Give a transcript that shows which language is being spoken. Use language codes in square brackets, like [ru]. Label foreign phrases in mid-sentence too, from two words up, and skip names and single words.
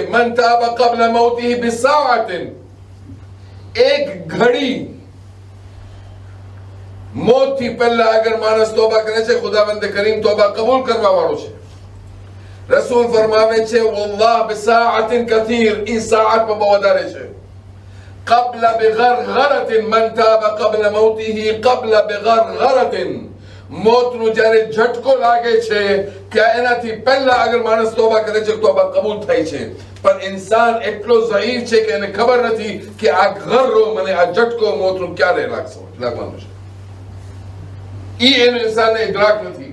[ar] من تاب قبل موته بساعة, [gu] એક ઘડી મોત થી પહેલા અગર માણસ તોબા કરે છે, ખુદાવંદ કરીમ તોબા કબૂલ કરવા વાળો છે. રસૂલ ફરમાવે છે [ar] والله بساعة كثير, [gu] એ સાઅત પણ બહુ વધારે છે. [ar] قبل بغرغرة من تاب قبل موته قبل بغرغرة, [gu] મોતનો જ્યારે ઝટકો લાગે છે ત્યાં એનાથી પહેલા અગર માણસ તોબા કરે છે તોબા કબૂલ થાય છે. પણ ઇન્સાન એટલો ઝઈફ છે કે એને ખબર નથી કે આ ગર્રો, મને આ ઝટકો મોતનો ક્યારે લાગવાનો છે. ઈ એને ઇન્સાનને ઇદરાક નથી.